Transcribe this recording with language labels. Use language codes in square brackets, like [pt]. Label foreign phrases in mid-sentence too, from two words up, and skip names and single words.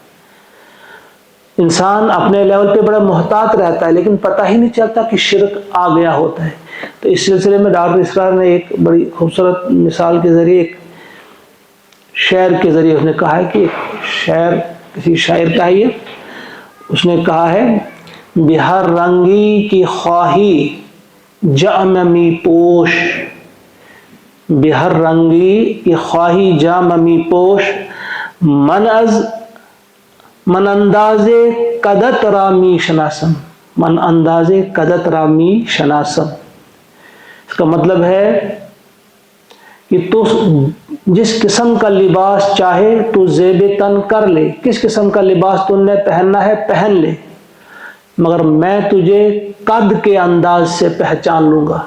[ur] انسان اپنے لیول پہ بڑا محتاط رہتا ہے لیکن پتہ ہی نہیں چلتا کہ شرک آ گیا ہوتا ہے۔ تو اس سلسلے میں ڈاکٹر اسرار نے ایک بڑی خوبصورت مثال کے ذریعے، ایک شعر کے ذریعے اس نے کہا ہے کہ ایک شعر کسی شاعر کا ہے، اس نے کہا ہے [fa] بہر رنگی کی خواہی جام می پوش، بہر رنگی کی خواہی جام می پوش، من انداز قدت رامی شناسم، من انداز قدت رامی شناسم۔ [ur] اس کا مطلب ہے کہ تو جس قسم کا لباس چاہے تو زیب تن کر لے، کس قسم کا لباس تم نے پہننا ہے پہن لے، مگر میں تجھے قد کے انداز سے پہچان لوں گا۔